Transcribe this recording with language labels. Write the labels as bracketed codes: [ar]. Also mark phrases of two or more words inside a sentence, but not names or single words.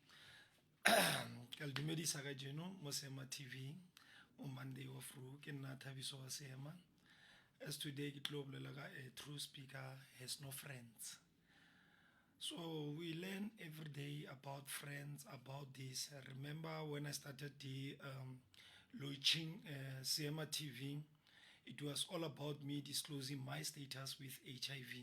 [st] Ka le dumedisa ka jeno mo Sema TV [en] on Monday [st] wa fru ke nna Thabiso wa Sema. [en] As today [st] ke tlo bolela ka [en] a true speaker has no friends. So we learn every day about friends, about this. I remember when I started the launching Sema TV, it was all about me disclosing my status with HIV.